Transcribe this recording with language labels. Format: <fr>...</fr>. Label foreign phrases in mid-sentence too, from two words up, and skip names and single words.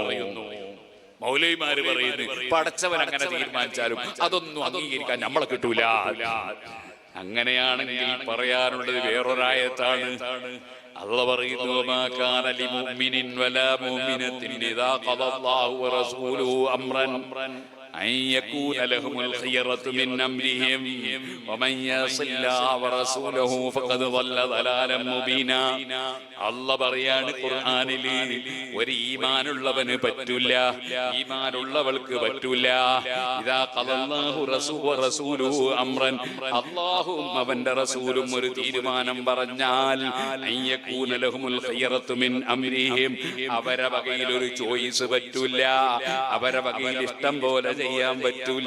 <ml>മൗലവിമാര് പറയുന്നു പടച്ചവൻ അങ്ങനെ തീരുമാനിച്ചാലും അതൊന്നും അംഗീകരിക്കാൻ നമ്മളെ കിട്ടൂല. അങ്ങനെയാണെങ്കിൽ പറയാനുള്ളത് വേറൊരായത്താണ്. അല്ലാഹു പറയുന്നു</ml> <ar>ما كان لمؤمن ولا مؤمنة إذا قضى الله ورسوله أمرا أن يكون لهم الخيرة من أمرهم ومن يعص الله ورسوله فقد ضل ضلالا مبينا.</ar> <ml>അല്ലാഹു പറയാണ് ഖുർആനിൽ ഒരു ഈമാനുള്ളവന് പറ്റൂല, ഈമാനുള്ളവൾക്ക് പറ്റൂല.</ml> <ar>إذا قضى الله رسوله أمرا,</ar> <ml>അല്ലാഹുവും അവന്റെ റസൂലും ഒരു തീരുമാനം പറഞ്ഞാൽ</ml> <ar>أن يكون لهم الخيرة من أمرهم,</ar> <ml>അവരെ വകയിൽ ഒരു ചോയ്സ് പറ്റൂല, അവരെ വകയിൽ ഇഷ്ടം പോലെ ചെയ്യാൻ പറ്റൂല.</ml>